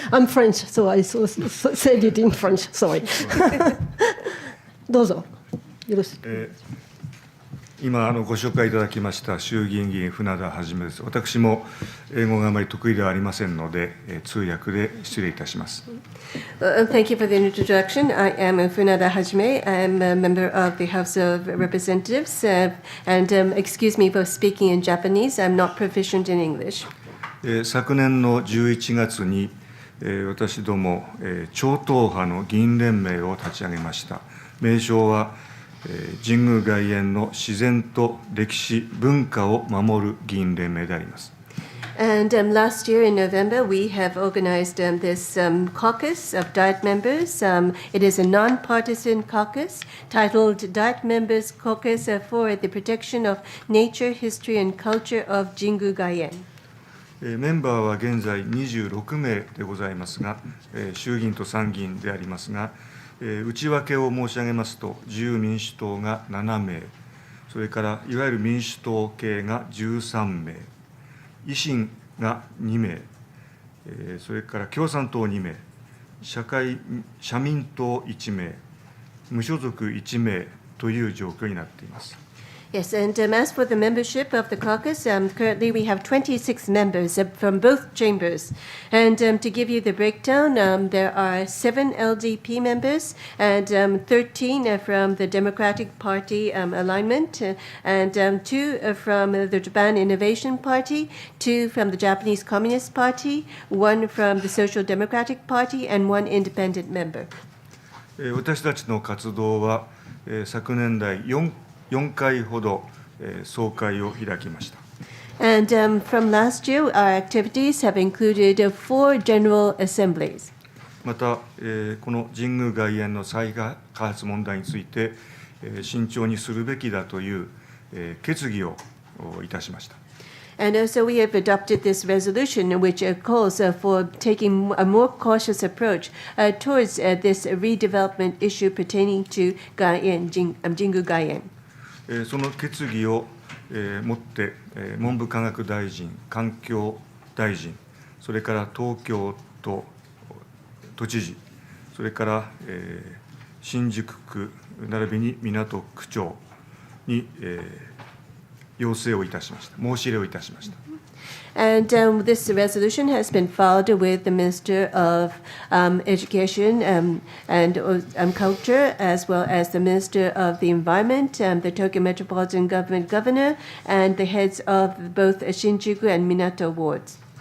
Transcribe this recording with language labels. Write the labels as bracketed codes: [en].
[en] I'm French, so I said it in French, sorry. [ja] どうぞ。よろしく。今ご紹介いただきました衆議院議員船田はじめです。私も英語があまり得意ではありませんので、通訳で失礼いたします。 [en] Thank you for the introduction. I am Funada Hajime. I am a member of the House of Representatives, and excuse me for speaking in Japanese. I'm not proficient in English. [ja] 昨年の11月に、私ども、超党派の議員連盟を立ち上げました。名称は神宮外苑の自然と歴史文化を守る議員連盟であります。 [en] And last year in November, we have organized this caucus of Diet members. It is a non-partisan caucus titled Diet Members Caucus for the Protection of Nature, History, and Culture of Jingu Gaien. [ja] メンバーは現在26名でございますが、衆議院と参議院でありますが、内訳を申し上げますと、自由民主党が7名、それからいわゆる民主党系が13名、維新が2名、それから共産党2名、社民党1名、無所属1名という状況になっています。 [en] Yes, and as for the membership of the caucus, currently we have 26 members from both chambers. And to give you the breakdown, there are 7 LDP members and 13 from the Democratic Party alignment, and 2 from the Japan Innovation Party, 2 from the Japanese Communist Party, 1 from the Social Democratic Party, and 1 independent member. [ja] 私たちの活動は昨年来4回ほど総会を開きました。 [en] And from last year, our activities have included 4 general assemblies. [ja] また、この神宮外苑の再開発問題について、慎重にするべきだという、決議をいたしました。 [en] And also we have adopted this resolution which calls for taking a more cautious approach towards this redevelopment issue pertaining to Jingu Gaien. [ja] その決議をもって、文部科学大臣、環境大臣、それから東京都都知事、それから、新宿区並びに港区長に、要請をいたしました。申し入れをいたしました。 [en] And this resolution has been filed with the Minister of Education and Culture, as well as the Minister of the Environment, the Tokyo Metropolitan Government Governor, and the heads of both Shinjuku and Minato wards.